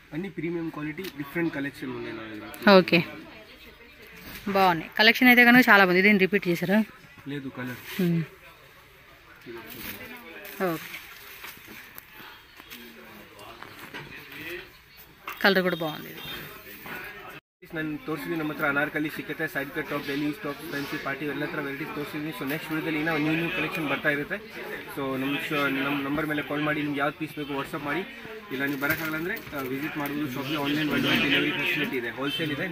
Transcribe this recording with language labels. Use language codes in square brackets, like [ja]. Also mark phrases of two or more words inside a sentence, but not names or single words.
[te] ఓకే బాగున్నాయి కలెక్షన్ అయితే కనుక చాలా బాగుంది. ఇదేం రిపీట్ చేశారా? [en] okay colour [te] కూడా బాగుంది. [kn] ನಾನು ತೋರಿಸಿದ್ವಿ ನಮ್ಮ ಹತ್ರ ಅನಾರ್ಕಲಿ ಸಿಕ್ಕತ್ತೆ, [en] side cut top, daily use top, fancy party [kn] ಎಲ್ಲ ಥರ ವೆರೈಟೀಸ್ ತೋರಿಸಿದ್ವಿ. [en] so next [kn] ವಿಡಿಯೋದಲ್ಲಿ ಇನ್ನೂ [en] new collection [kn] ಬರ್ತಾ ಇರುತ್ತೆ. ಸೊ ನಮ್ಮ ನಂಬರ್ ಮೇಲೆ ಕಾಲ್ ಮಾಡಿ ನಿಮ್ಗೆ ಯಾವ್ದು ಪೀಸ್ ಬೇಕು ವಾಟ್ಸಪ್ ಮಾಡಿ. ಇಲ್ಲ ನೀವು ಬರೋಕ್ಕಾಗಲ್ಲ ಅಂದರೆ ವಿಸಿಟ್ ಮಾಡ್ಬೋದು. ಶಾಪ್ಗೆ [en] online delivery facility [kn] ಇದೆ, ಹೋಲ್ಸೇಲ್ ಇದೆ.